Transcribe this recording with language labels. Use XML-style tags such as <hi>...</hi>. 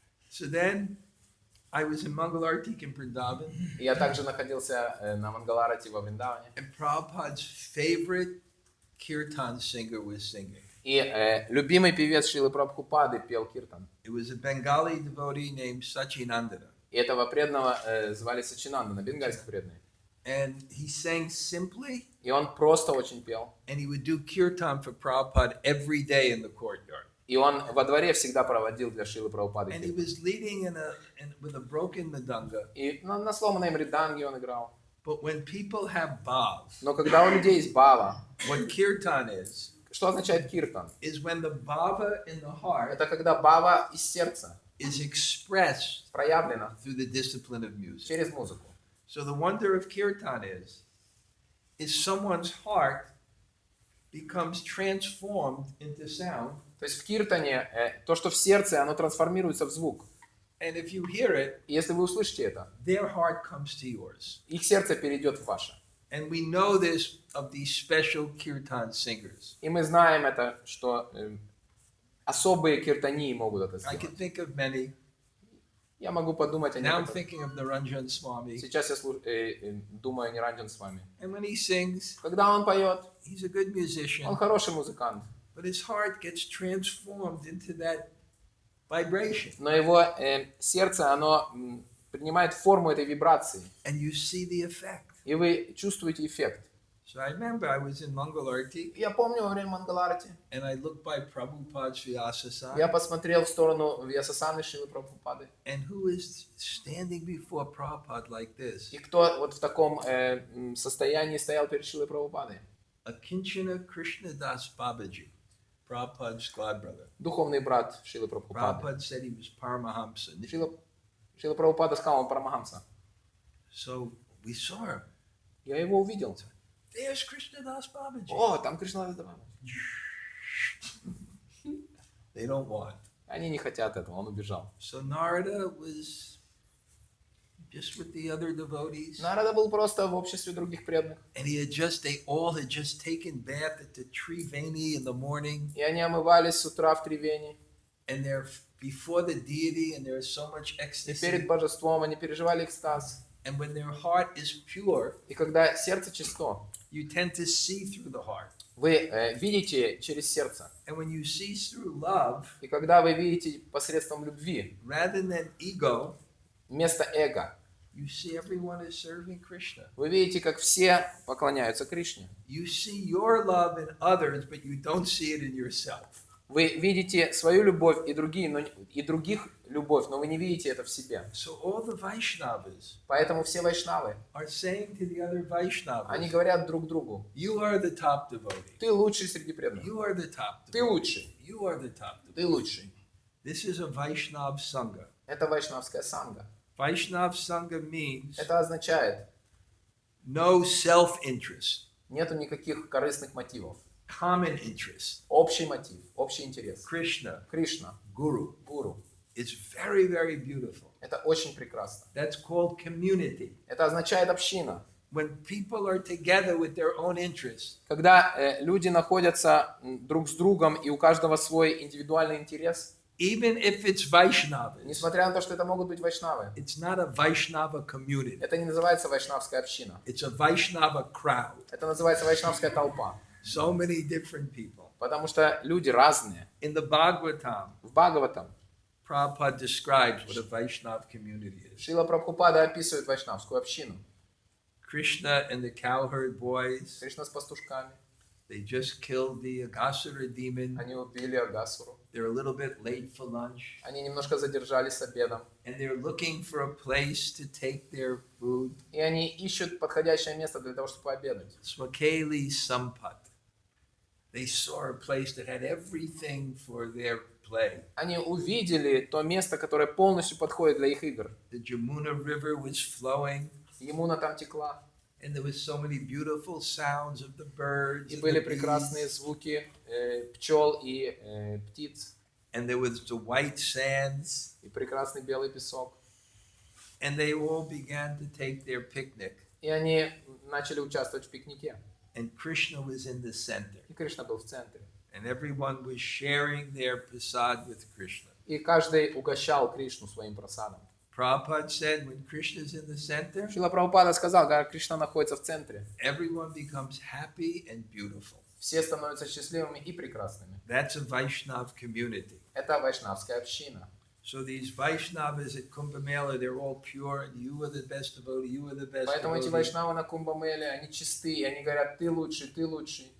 <en>So then I was in Mangalartik in Vrindavan,</en> <ru>И я также находился на Мангаларате во Вриндаване.</ru> <en>and Prabhupada's favorite kirtan singer was singing.</en> <ru>И любимый певец Шрилы Прабхупады пел киртан.</ru> <en>It was a Bengali devotee named Sachinandana.</en> <ru>И этого преданного звали Сачинандана, бенгальский преданный.</ru> <en>And he sang simply,</en> <ru>И он просто очень пел.</ru> <en>and he would do kirtan for Prabhupada every day in the courtyard.</en> <ru>И он во дворе всегда проводил для Шрилы Прабхупады</ru> <en>And he</en> <ru>киртан.</ru> <en>was leading with a broken madanga.</en> <ru>И на сломанной мриданге он играл.</ru> <en>But when people have bhav,</en> <ru>Но когда у людей есть бава,</ru> <en>what kirtan</en> <ru>что означает киртан?</ru> <en>is when the bhava in the heart</en> <ru>Это когда бава из сердца</ru> <en>is expressed</en> <ru>проявлена</ru> <en>through the discipline of music.</en> <ru>через музыку.</ru> <en>So the wonder of kirtan is someone's heart becomes transformed into sound.</en> <ru>То есть в киртане то, что в сердце, оно трансформируется в звук.</ru> <en>And if you hear it,</en> <ru>И если вы услышите это,</ru> <en>their heart comes to yours.</en> <ru>их сердце перейдет в ваше.</ru> <en>And we know this of these special kirtan singers.</en> <ru>И мы знаем это, что особые киртании могут это</ru> <en>I</en> <ru>сделать.</ru> <en>can think of many.</en> <ru>Я могу подумать о</ru> <en>Now I'm</en> <ru>некоторых.</ru> <en>thinking of the Ranjan Swami.</en> <ru>Сейчас я думаю о Ниранджан с вами.</ru> <en>And when he sings,</en> <ru>Когда он поет,</ru> <en>he's a good</en> <ru>он</ru> <en>musician,</en> <ru>хороший музыкант,</ru> <en>but his heart gets transformed into that vibration.</en> <ru>но его сердце, оно принимает форму этой вибрации,</ru> <en>And you see the effect.</en> <ru>и вы чувствуете эффект.</ru> <en>So I remember I was in Mangalarti</en> <ru>Я помню во время Мангаларти,</ru> <en>and I looked by Prabhupada's Vyasasana,</en> <ru>я посмотрел в сторону Вьясасаны Шрилы Прабхупады,</ru> <en>and who is standing before Prabhupada like this?</en> <ru>и кто вот в таком состоянии стоял перед Шрилой Прабхупадой?</ru> <en>Akinchana Krishnadas Babaji, Prabhupada's godbrother.</en> <ru>Духовный брат Шрилы Прабхупады.</ru> <en>Prabhupada said he was Paramahamsa.</en> <ru>Шрила Прабхупада сказал, он Парамахамса.</ru> <en>So we saw him.</en> <ru>Я его увидел.</ru> <en>There's Krishnadas Babaji.</en> <ru>О, там Кришна Дхама.</ru> <en>They don't want.</en> <ru>Они не хотят этого, он убежал.</ru> <en>So Narada was just with the other devotees.</en> <ru>Нарада был просто в обществе других преданных.</ru> <en>And they all had just taken bath at the Triveni in the morning.</en> <ru>И они омывались с утра в Тривени.</ru> <en>And they're before the deity and there's so much</en> <ru>И</ru> <en>ecstasy.</en> <ru>перед божеством они переживали экстаз.</ru> <en>And when their heart is pure,</en> <ru>И когда сердце чисто,</ru> <en>you tend to see through the heart.</en> <ru>вы видите через сердце.</ru> <en>And when you see through love,</en> <ru>И когда вы видите посредством любви,</ru> <en>rather than ego,</en> <ru>вместо эго,</ru> <en>you see everyone is serving Krishna.</en> <ru>вы видите, как все поклоняются Кришне.</ru> <en>You see your love in others, but you don't see it in yourself.</en> <ru>Вы видите свою любовь и других любовь, но вы не видите это в себе.</ru> <en>So all the Vaishnavas</en> <ru>Поэтому все вайшнавы,</ru> <en>are saying to the other</en> <ru>они говорят друг другу:</ru> <en>you are the top devotee.</en> <ru>ты лучший среди преданных.</ru> <en>You are the top</en> <ru>Ты</ru> <en>devotee.</en> <ru>лучший.</ru> <en>You are the top devotee.</en> <ru>Ты лучший.</ru> <en>This is a Vaishnav Sangha.</en> <ru>Это вайшнавская санга.</ru> <en>Vaishnav Sangha means</en> <ru>Это означает,</ru> <en>no self-interest,</en> <ru>нету никаких корыстных мотивов.</ru> <en>common interest.</en> <ru>Общий мотив, общий интерес.</ru> <en>Krishna,</en> <ru>Кришна,</ru> <en>Guru.</en> <ru>гуру.</ru> <en>It's very, very beautiful.</en> <ru>Это очень прекрасно.</ru> <en>That's called community.</en> <ru>Это означает община.</ru> <en>When people are together with their own interests,</en> <ru>Когда люди находятся друг с другом, и у каждого свой индивидуальный интерес,</ru> <en>even if it's Vaishnavas,</en> <ru>несмотря на то, что это могут быть вайшнавы,</ru> <en>it's not a Vaishnava community.</en> <ru>это не называется вайшнавская община.</ru> <en>It's a Vaishnava crowd.</en> <ru>Это называется вайшнавская толпа.</ru> <en>So many different people.</en> <ru>Потому что люди разные.</ru> <en>In the Bhagavatam,</en> <ru>В Бхагаватам</ru> <en>Prabhupada describes what a Vaishnava community is.</en> <ru>Шрила Прабхупада описывает вайшнавскую общину.</ru> <en>Krishna and the cowherd boys,</en> <ru>Кришна с пастушками.</ru> <en>they just killed the Agasura demon.</en> <ru>Они убили Агасуру.</ru> <en>They're a little bit late for lunch.</en> <ru>Они немножко задержались с обедом.</ru> <en>And they're looking for a place to take their food.</en> <ru>И они ищут подходящее место для того, чтобы пообедать.</ru> <sa>Swakeli Sampat.</sa> <en>They saw a place that had everything for their play.</en> <ru>Они увидели то место, которое полностью подходит для их игр.</ru> <en>The Jamuna River was flowing,</en> <ru>Емуна там текла.</ru> <en>and there was so many beautiful sounds of the birds</en> <ru>И</ru> <en>and</en> <ru>были</ru> <en>the</en> <ru>прекрасные</ru> <en>bees.</en> <ru>звуки пчел и птиц.</ru> <en>And there was the white sands,</en> <ru>И прекрасный белый песок.</ru> <en>and they all began to take their picnic.</en> <ru>И они начали участвовать в пикнике.</ru> <en>And Krishna was in the center,</en> <ru>И Кришна был в центре.</ru> <en>and everyone was sharing their prasad with Krishna.</en> <ru>И каждый угощал Кришну своим просадом.</ru> <en>Prabhupada said, when Krishna's in the center,</en> <ru>Шрила Прабхупада сказал, когда Кришна находится в центре,</ru> <en>everyone becomes happy and beautiful.</en> <ru>все становятся счастливыми и прекрасными.</ru> <en>That's a Vaishnav community.</en> <ru>Это вайшнавская община.</ru> <en>So these Vaishnavas at Kumbh Mela, they're all pure, and you are the best devotee, you are the best</en> <ru>Поэтому эти</ru> <en>devotee.</en> <ru>вайшнавы на Кумбамеле, они чистые, они говорят, ты лучший, ты лучший.</ru>